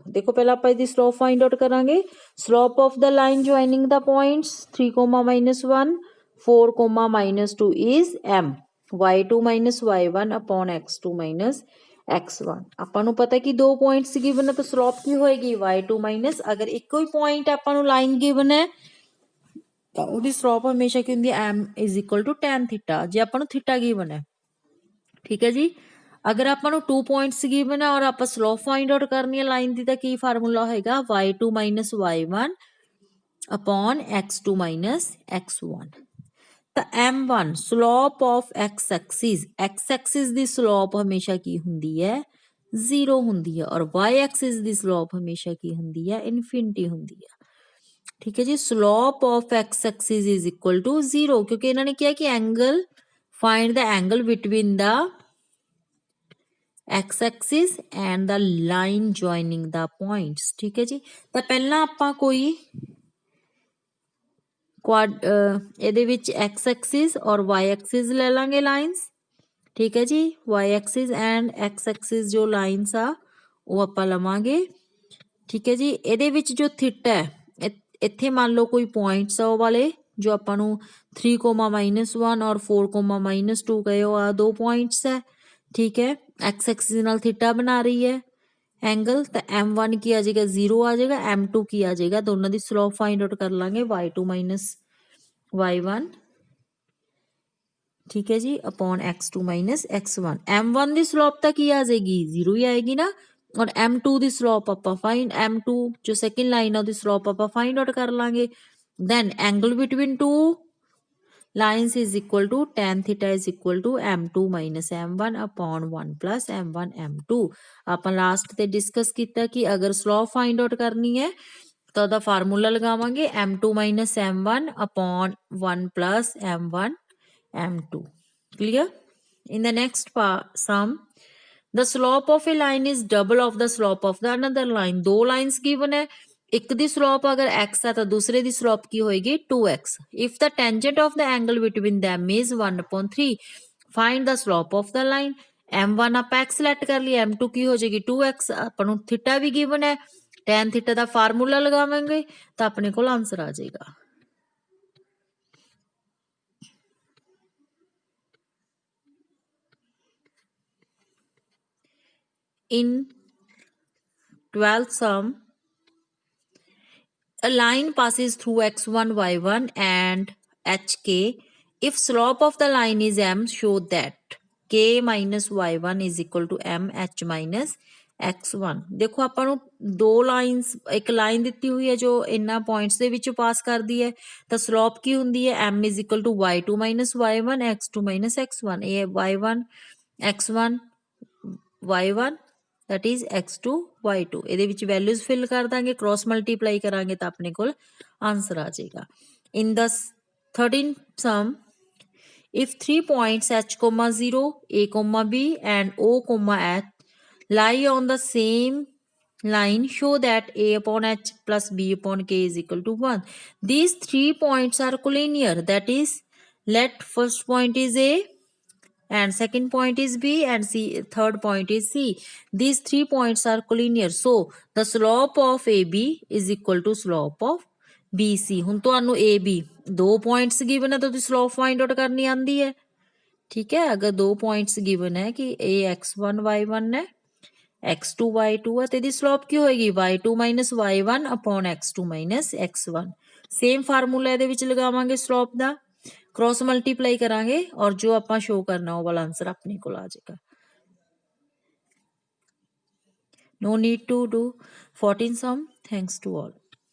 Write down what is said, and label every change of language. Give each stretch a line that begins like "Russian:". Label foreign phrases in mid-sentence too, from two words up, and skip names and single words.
Hindi: देखो पहला
Punjabi: ਆਪਾਂ ਇਹਦੀ
English: slope find out ਕਰਾਂਗੇ। slope of the line joining the points 3 minus 1 4 minus 2 is m y2 minus y1 upon x2 minus x1।
Punjabi: ਆਪਾਂ ਨੂੰ ਪਤਾ ਕਿ ਦੋ ਪੁਆਇੰਟਸ ਗਿਵਨ ਹੈ ਤਾਂ ਸਲੋਪ ਕੀ ਹੋਏਗੀ y2 ਮਾਈਨਸ, ਅਗਰ ਇੱਕੋ ਹੀ ਪੁਆਇੰਟ ਆਪਾਂ ਨੂੰ ਲਾਈਨ ਗਿਵਨ ਹੈ ਤਾਂ ਉਹਦੀ ਸਲੋਪ ਹਮੇਸ਼ਾ ਕੀ ਹੁੰਦੀ ਹੈ
English: m is equal to tan
Punjabi: ਥੀਟਾ, ਜੇ ਆਪਾਂ ਨੂੰ ਥੀਟਾ ਗਿਵਨ ਹੈ। ਠੀਕ ਹੈ ਜੀ। ਅਗਰ ਆਪਾਂ ਨੂੰ 2 ਪੁਆਇੰਟਸ ਗਿਵਨ ਹੈ ਔਰ ਆਪਾਂ ਸਲੋਪ
English: find out
Punjabi: ਕਰਨੀ ਹੈ ਲਾਈਨ ਦੀ ਤਾਂ ਕੀ ਫਾਰਮੂਲਾ ਹੋਏਗਾ
English: y2 minus y1 upon x2 minus x1.
Punjabi: ਤਾਂ m1
English: slope of x axis
Punjabi: ਦੀ ਸਲੋਪ ਹਮੇਸ਼ਾ ਕੀ ਹੁੰਦੀ ਹੈ 0 ਹੁੰਦੀ ਹੈ ਔਰ y ਐਕਸਿਸ ਦੀ ਸਲੋਪ ਹਮੇਸ਼ਾ ਕੀ ਹੁੰਦੀ ਹੈ ਇਨਫਿਨਿਟੀ ਹੁੰਦੀ ਹੈ। ਠੀਕ ਹੈ ਜੀ।
English: slope of x axis is equal to 0
Punjabi: ਕਿਉਂਕਿ ਇਹਨਾਂ ਨੇ ਕਿਹਾ ਕਿ ਐਂਗਲ
English: find the angle between the x axis and the line joining the points।
Hindi: ठीक है जी।
Punjabi: ਤਾਂ ਪਹਿਲਾਂ ਆਪਾਂ ਕੋਈ ਇਹਦੇ ਵਿੱਚ
English: x axis
Punjabi: और
English: y axis
Punjabi: ਲੈ ਲਾਂਗੇ ਲਾਈਨਸ।
Hindi: ठीक है जी।
English: y axis and x axis
Hindi: जो लाइन्स आ
Punjabi: ਉਹ ਆਪਾਂ ਲਵਾਂਗੇ। ਠੀਕ ਹੈ ਜੀ। ਇਹਦੇ ਵਿੱਚ ਜੋ ਥੀਟਾ ਹੈ ਇੱਥੇ ਮੰਨ ਲਓ ਕੋਈ ਪੁਆਇੰਟਸ ਆ ਉਹ ਵਾਲੇ ਜੋ ਆਪਾਂ ਨੂੰ 3,-1 ਔਰ 4,-2 ਗਏ ਉਹ ਆ 2 ਪੁਆਇੰਟਸ ਹੈ। ਠੀਕ ਹੈ। ਐਕਸ ਐਕਸਿਸ ਨਾਲ ਥੀਟਾ ਬਣਾ ਰਹੀ ਹੈ एंगल।
Hindi: तो M1 की आ जाएगा 0 आ जाएगा, M2 की आ जाएगा, दोनों की
English: slope find out
Hindi: कर लांगे
English: y2 minus y1.
Hindi: ठीक है जी,
English: upon x2 minus x1.
Hindi: M1 की स्लोप तक की आ जाएगी 0 ही आएगी ना, और M2 की स्लोप आप फाइंड M2 जो
English: second line
Hindi: है उसकी स्लोप आप
English: find out
Hindi: कर लांगे।
English: then angle between two lines is equal to tan theta is equal to m2 minus m1 upon 1 plus m1 m2।
Punjabi: ਆਪਾਂ ਲਾਸਟ ਤੇ ਡਿਸਕਸ ਕੀਤਾ ਕਿ ਅਗਰ ਸਲੋਪ
English: find out
Punjabi: ਕਰਨੀ ਹੈ ਤਾਂ ਉਹਦਾ ਫਾਰਮੂਲਾ ਲਗਾਵਾਂਗੇ
English: m2 minus m1 upon 1 plus m1 m2।
Punjabi: clear?
English: In the next part sum, the slope of a line is double of the slope of the another line।
Hindi: दो lines given है,
Punjabi: ਇੱਕ ਦੀ ਸਲੋਪ ਅਗਰ x ਹੈ ਤਾਂ ਦੂਸਰੇ ਦੀ ਸਲੋਪ ਕੀ ਹੋਏਗੀ 2x।
English: ਇਫ the tangent of the angle between them is 1/3 find the slope of the line।
Punjabi: m1 ਆਪਾਂ x ਸਿਲੈਕਟ ਕਰ ਲਈ, m2 ਕੀ ਹੋ ਜਾਏਗੀ 2x। ਆਪਾਂ ਨੂੰ ਥੀਟਾ ਵੀ ਗਿਵਨ ਹੈ,
English: tan theta
Punjabi: ਦਾ ਫਾਰਮੂਲਾ ਲਗਾਵਾਂਗੇ ਤਾਂ ਆਪਣੇ ਕੋਲ ਆਨਸਰ ਆ ਜਾਏਗਾ।
English: In 12th sum, a line passes through x1 y1 and hk। if slope of the line is m, show that k minus y1 is equal to m h minus x1।
Punjabi: ਦੇਖੋ ਆਪਾਂ ਨੂੰ ਦੋ ਲਾਈਨਸ, ਇੱਕ ਲਾਈਨ ਦਿੱਤੀ ਹੋਈ ਹੈ ਜੋ ਇਹਨਾਂ ਪੁਆਇੰਟਸ ਦੇ ਵਿੱਚੋਂ ਪਾਸ ਕਰਦੀ ਹੈ ਤਾਂ ਸਲੋਪ ਕੀ ਹੁੰਦੀ ਹੈ
English: m is equal to y2 minus y1 x2 minus x1। ਇਹ y1 x1 y1 that is x2 y2।
Punjabi: ਇਹਦੇ ਵਿੱਚ
English: values fill
Punjabi: ਕਰ ਦਾਂਗੇ,
English: cross multiply
Punjabi: ਕਰਾਂਗੇ ਤਾਂ ਆਪਣੇ ਕੋਲ ਆਨਸਰ ਆ ਜਾਏਗਾ।
English: ਇਨ the 13th sum, if 3 points h, 0, a, b and o, h lie on the same line, show that a upon h plus b upon k is equal to 1। these 3 points are collinear, that is let first point is a and second point is b and c, third point is c। these 3 points are collinear, so the slope of ab is equal to slope of bc।
Punjabi: ਹੁਣ ਤੁਹਾਨੂੰ ab ਦੋ ਪੁਆਇੰਟਸ ਗਿਵਨ ਹੈ ਤਾਂ ਤੁਸੀਂ ਸਲੋਪ
English: find out
Punjabi: ਕਰਨੀ ਆਂਦੀ ਹੈ। ਠੀਕ ਹੈ, ਅਗਰ ਦੋ ਪੁਆਇੰਟਸ ਗਿਵਨ ਹੈ ਕਿ a x1 y1 ਹੈ, x2 y2 ਹੈ ਤੇ ਇਹਦੀ ਸਲੋਪ ਕੀ ਹੋਏਗੀ
English: y2 minus y1 upon x2 minus x1।
Punjabi: ਸੇਮ ਫਾਰਮੂਲਾ ਇਹਦੇ ਵਿੱਚ ਲਗਾਵਾਂਗੇ ਸਲੋਪ ਦਾ,
English: cross multiply
Hindi: करांगे और जो आप शो करना वो वाला आंसर अपने को आ जाएगा।
English: no need to do 14 sum. thanks to all.